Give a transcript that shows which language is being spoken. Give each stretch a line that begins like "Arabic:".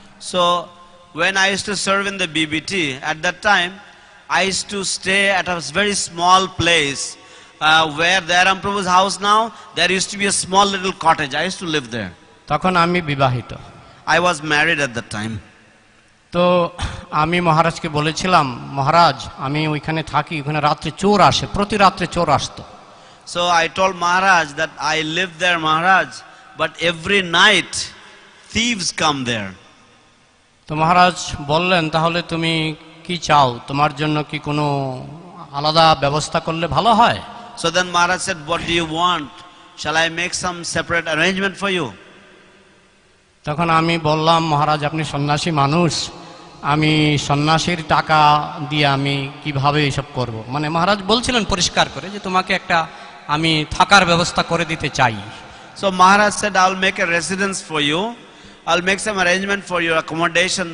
English: So when I used to serve in the BBT, at that time I used to stay at a very small place where Dayaram Prabhu's house now, there used to be a small little cottage. I used to live there.
Bangla: তখন আমি বিবাহিত।
English: I was married at that time.
Bangla: তো আমি মহারাজকে বলেছিলাম, মহারাজ আমি ওইখানে থাকি, ওখানে রাত্রে চোর আসে, প্রতি রাত্রে চোর আসতো।
English: So I told Maharaj that I live there, Maharaj, but every night thieves come there.
Bangla: তো মহারাজ বললেন, তাহলে তুমি কি চাও, তোমার জন্য কি কোনো আলাদা ব্যবস্থা করলে ভালো হয়?
English: So then Maharaj said, what do you want? Shall I make some separate arrangement for you?
Bangla: তখন আমি বললাম, মহারাজ আপনি সন্ন্যাসী মানুষ, আমি সন্ন্যাসীর টাকা দিয়ে আমি কিভাবে এসব করব। মানে মহারাজ বলছিলেন পরিষ্কার করে যে তোমাকে একটা আমি থাকার ব্যবস্থা করে দিতে চাই।
English: So Maharaj said, I'll make a residence for you. I'll make some arrangement for your accommodation.